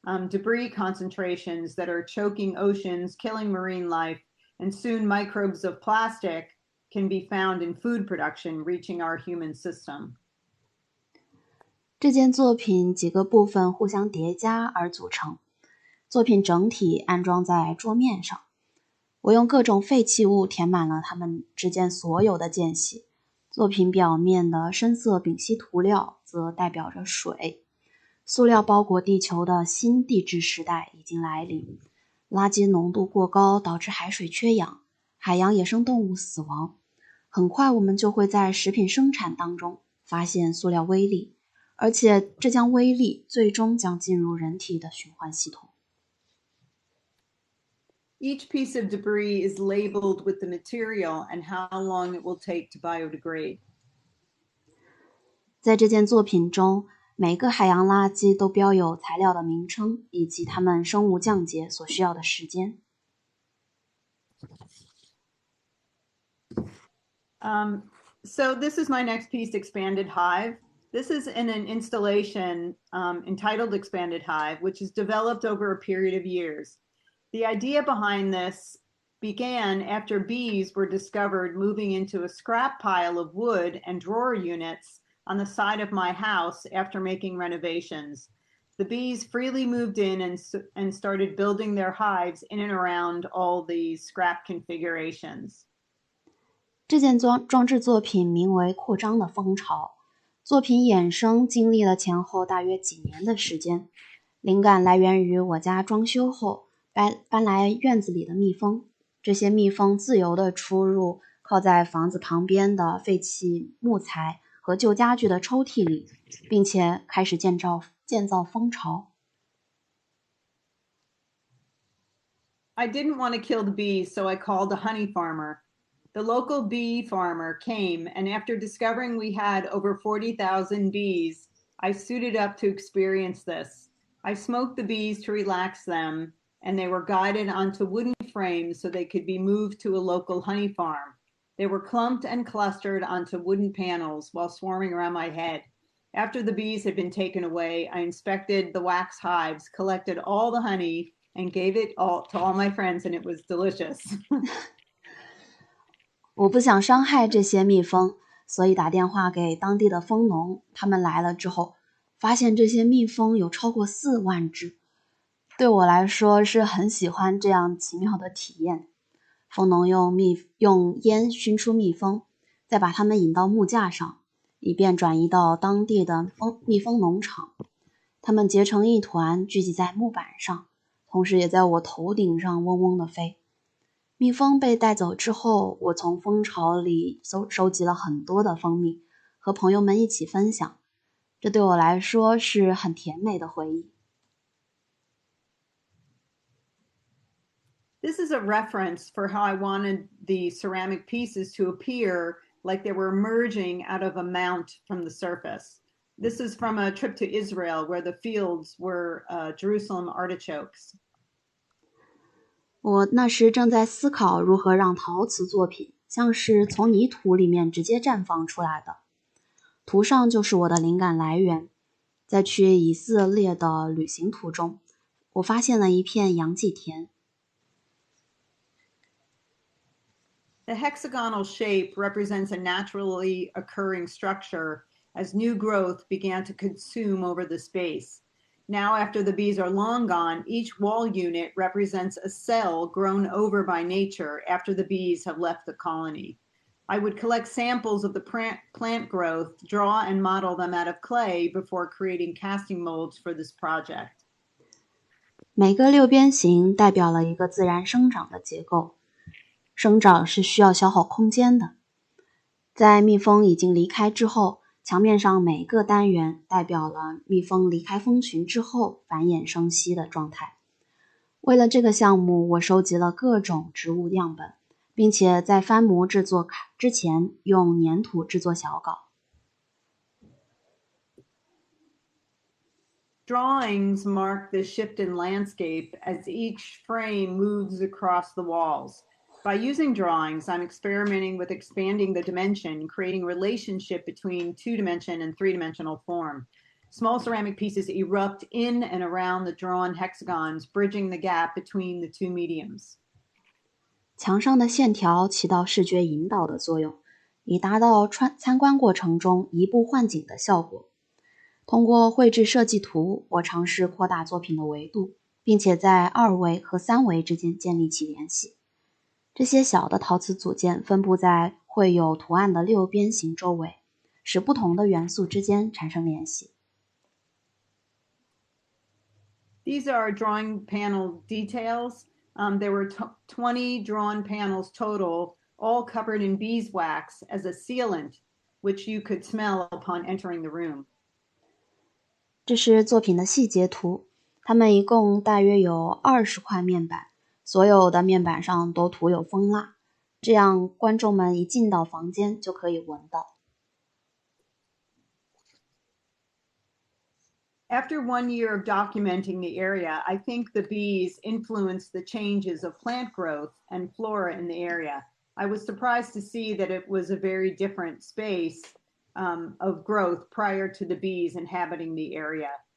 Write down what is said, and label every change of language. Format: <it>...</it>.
<en>Debris concentrations that are choking oceans, killing marine life, and soon microbes of plastic can be found in food production, reaching our human system.</en> <zh>这件作品几个部分互相叠加而组成，作品整体安装在桌面上。我用各种废弃物填满了它们之间所有的间隙。作品表面的深色丙烯涂料则代表着水。塑料包裹地球的新地质时代已经来临，垃圾浓度过高导致海水缺氧，海洋野生动物死亡。很快我们就会在食品生产当中发现塑料微粒，而且这将微粒最终将进入人体的循环系统。</zh> <en>Each piece of debris is labeled with the material and how long it will take to biodegrade.</en> <zh>在这件作品中，每个海洋垃圾都标有材料的名称以及它们生物降解所需要的时间。</zh> <en>So this is my next piece, Expanded Hive. This is in an installation entitled Expanded Hive, which is developed over a period of years. The idea behind this began after bees were discovered moving into a scrap pile of wood and drawer units on the side of my house after making renovations. The bees freely moved in and started building their hives in and around all these scrap configurations.</en> <zh>这件装置作品名为《扩张的蜂巢》，作品衍生经历了前后大约几年的时间，灵感来源于我家装修后搬来院子里的蜜蜂。这些蜜蜂自由地出入靠在房子旁边的废弃木材和旧家具的抽屉里，并且开始建造蜂巢。</zh> <en>I didn't want to kill the bees, so I called a honey farmer. The local bee farmer came, and after discovering we had over 40,000 bees, I suited up to experience this. I smoked the bees to relax them, and they were guided onto wooden frames so they could be moved to a local honey farm. They were clumped and clustered onto wooden panels while swarming around my head. After the bees had been taken away, I inspected the wax hives, collected all the honey, and gave it all to all my friends, and it was delicious.</en> <zh>我不想伤害这些蜜蜂，所以打电话给当地的蜂农。他们来了之后，发现这些蜜蜂有超过4万只。对我来说是很喜欢这样奇妙的体验。蜂农用烟熏出蜜蜂，再把它们引到木架上，以便转移到当地的蜜蜂农场。它们结成一团，聚集在木板上，同时也在我头顶上嗡嗡地飞。蜜蜂被带走之后，我从蜂巢里收集了很多的蜂蜜，和朋友们一起分享。这对我来说是很甜美的回忆。</zh> <en>This is a reference for how I wanted the ceramic pieces to appear like they were emerging out of a mount from the surface. This is from a trip to Israel where the fields were Jerusalem artichokes.</en> <zh>我那时正在思考如何让陶瓷作品像是从泥土里面直接绽放出来的。图上就是我的灵感来源。在去以色列的旅行途中，我发现了一片洋蓟田。</zh> <en>The hexagonal shape represents a naturally occurring structure as new growth began to consume over the space. Now, after the bees are long gone, each wall unit represents a cell grown over by nature after the bees have left the colony. I would collect samples of the plant growth, draw and model them out of clay before creating casting molds for this project.</en> <zh>每个六边形代表了一个自然生长的结构。生长是需要消耗空间的。在蜜蜂已经离开之后，墙面上每个单元代表了蜜蜂离开蜂群之后繁衍生息的状态。为了这个项目，我收集了各种植物样本，并且在翻模制作之前用粘土制作小稿。</zh> <en>Drawings mark the shift in landscape as each frame moves across the walls. By using drawings, I'm experimenting with expanding the dimension, creating relationship between 2-dimension and 3-dimensional form. Small ceramic pieces erupt in and around the drawn hexagons, bridging the gap between the two mediums.</en> <zh>墙上的线条起到视觉引导的作用，以达到参观过程中移步换景的效果。通过绘制设计图，我尝试扩大作品的维度，并且在2维和3维之间建立起联系。这些小的陶瓷组件分布在绘有图案的六边形周围，使不同的元素之间产生联系。</zh> <en>These are drawing panel details. There were 20 drawn panels total, all covered in beeswax as a sealant, which you could smell upon entering the room.</en> <zh>这是作品的细节图，它们一共大约有20块面板，所有的面板上都涂有蜂蜡，这样观众们一进到房间就可以闻到。</zh> <en>After 1 year of documenting the area, I think the bees influenced the changes of plant growth and flora in the area. I was surprised to see that it was a very different space of growth prior to the bees inhabiting the area.</en>